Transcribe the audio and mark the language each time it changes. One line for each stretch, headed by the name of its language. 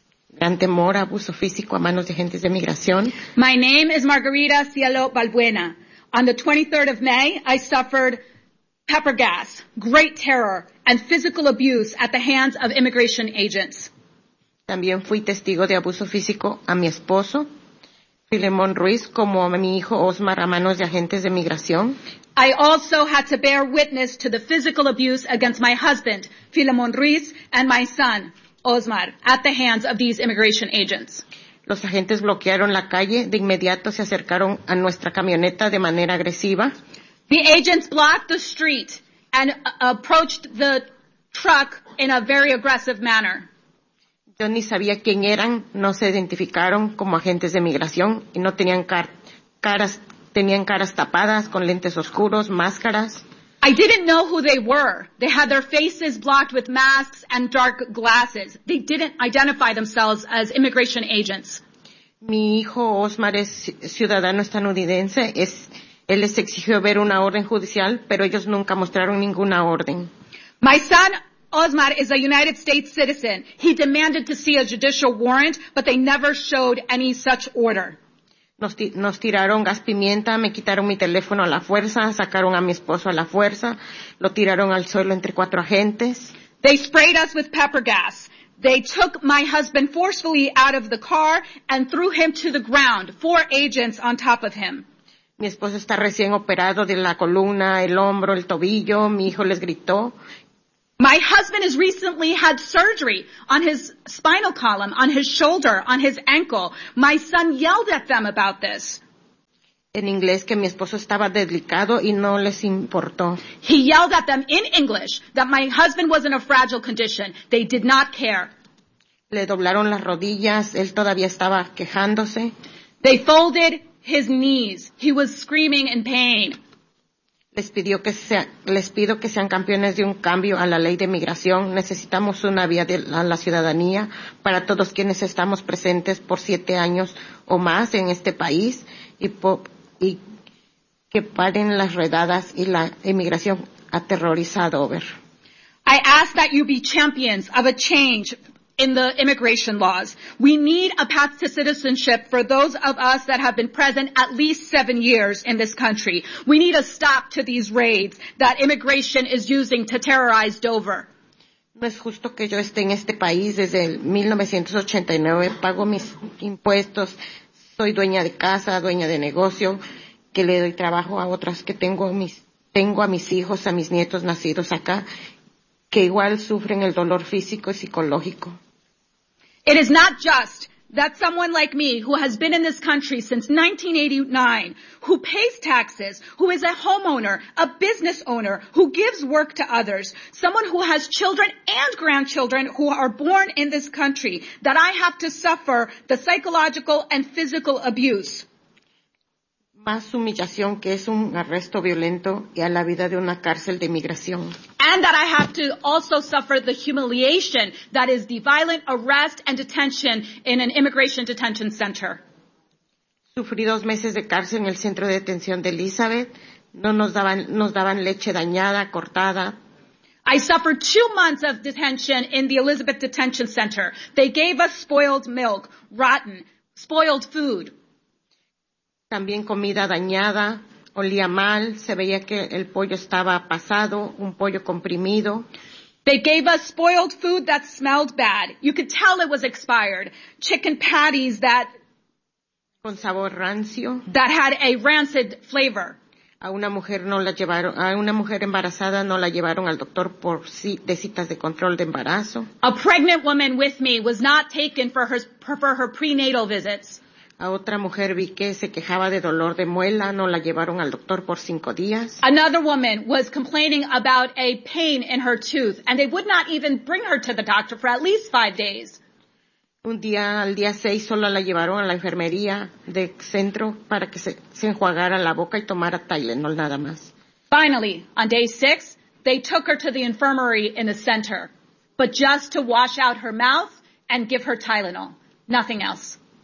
Spanish: Gran temor, abuso físico a manos de agentes de migración.
English: My name is Margarita Cielo Balbuena. On the 23rd of May, I suffered pepper gas, great terror, and physical abuse at the hands of immigration agents.
Spanish: También fui testigo de abuso físico a mi esposo, Filemón Ruiz, como a mi hijo Osmar, a manos de agentes de migración.
English: I also had to bear witness to the physical abuse against my husband, Filemón Ruiz, and my son, Osmar, at the hands of these immigration agents.
Spanish: Los agentes bloquearon la calle. De inmediato se acercaron a nuestra camioneta de manera agresiva.
English: The agents blocked the street and approached the truck in a very aggressive manner.
Spanish: Yo ni sabía quién eran. No se identificaron como agentes de migración y no tenían caras. Tenían caras tapadas con lentes oscuros, máscaras.
English: I didn't know who they were. They had their faces blocked with masks and dark glasses. They didn't identify themselves as immigration agents.
Spanish: Mi hijo Osmar es ciudadano estadounidense. Él les exigió ver una orden judicial, pero ellos nunca mostraron ninguna orden.
English: My son Osmar is a United States citizen. He demanded to see a judicial warrant, but they never showed any such order.
Spanish: Nos tiraron gas pimienta, me quitaron mi teléfono a la fuerza, sacaron a mi esposo a la fuerza, lo tiraron al suelo entre cuatro agentes.
English: They sprayed us with pepper gas. They took my husband forcefully out of the car and threw him to the ground, four agents on top of him.
Spanish: Mi esposo está recién operado de la columna, el hombro, el tobillo. Mi hijo les gritó.
English: My husband has recently had surgery on his spinal column, on his shoulder, on his ankle. My son yelled at them about this.
Spanish: En inglés, que mi esposo estaba delicado y no les importó.
English: He yelled at them in English that my husband was in a fragile condition. They did not care.
Spanish: Le doblaron las rodillas. Él todavía estaba quejándose.
English: They folded his knees. He was screaming in pain.
Spanish: Les pido que sean campeones de un cambio a la ley de migración. Necesitamos una vía a la ciudadanía para todos quienes estamos presentes por 7 años o más en este país y que paren las redadas y la inmigración aterrorizada.
English: Over. I ask that you be champions of a change in the immigration laws. We need a path to citizenship for those of us that have been present at least 7 years in this country. We need a stop to these raids that immigration is using to terrorize Dover.
Spanish: No es justo que yo esté en este país desde 1989. Pago mis impuestos. Soy dueña de casa, dueña de negocio, que le doy trabajo a otras, que tengo a mis hijos, a mis nietos nacidos acá, que igual sufren el dolor físico y psicológico.
English: It is not just that someone like me, who has been in this country since 1989, who pays taxes, who is a homeowner, a business owner, who gives work to others, someone who has children and grandchildren who are born in this country, that I have to suffer the psychological and physical abuse.
Spanish: Más humillación que es un arresto violento y a la vida de una cárcel de inmigración.
English: And that I have to also suffer the humiliation that is the violent arrest and detention in an immigration detention center.
Spanish: Sufrí 2 meses de cárcel en el centro de detención de Elizabeth. No nos daban leche dañada, cortada.
English: I suffered 2 months of detention in the Elizabeth Detention Center. They gave us spoiled milk, rotten, spoiled food.
Spanish: También comida dañada, olía mal, se veía que el pollo estaba pasado, un pollo comprimido.
English: They gave us spoiled food that smelled bad. You could tell it was expired. Chicken patties that...
Spanish: Con sabor rancio.
English: That had a rancid flavor.
Spanish: A una mujer embarazada no la llevaron al doctor por de citas de control de embarazo.
English: A pregnant woman with me was not taken for her prenatal visits.
Spanish: A otra mujer vi que se quejaba de dolor de muela, no la llevaron al doctor por 5 días.
English: Another woman was complaining about a pain in her tooth, and they would not even bring her to the doctor for at least 5 days.
Spanish: Un día, al día 6, solo la llevaron a la enfermería de centro para que se enjuagara la boca y tomara Tylenol nada más.
English: Finally, on day 6, they took her to the infirmary in the center, but just to wash out her mouth and give her Tylenol, nothing else.